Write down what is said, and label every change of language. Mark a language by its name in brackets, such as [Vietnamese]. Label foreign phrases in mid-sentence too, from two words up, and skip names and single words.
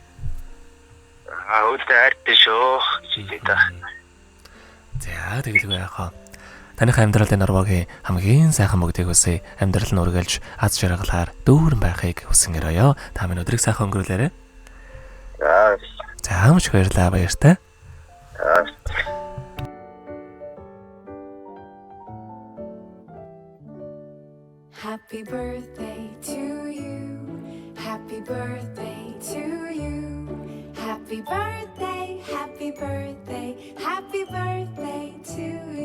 [Mongolian] Өөдөө хайртай шүү. Жишээ та. За тэгэлгүй яахаа. Таних амьдралын нуруугийн хамгийн сайхан бүгдийг хүсье. Амьдрал нь үргэлж аз жаргалаар дүүрэн байхыг хүсэн өрөөё. Та минь өдрийг сайхан өнгөрүүлээрэй. За маш баярлалаа баяртай. [English] Happy birthday to you. Happy birthday to you. Happy birthday, happy birthday, happy birthday to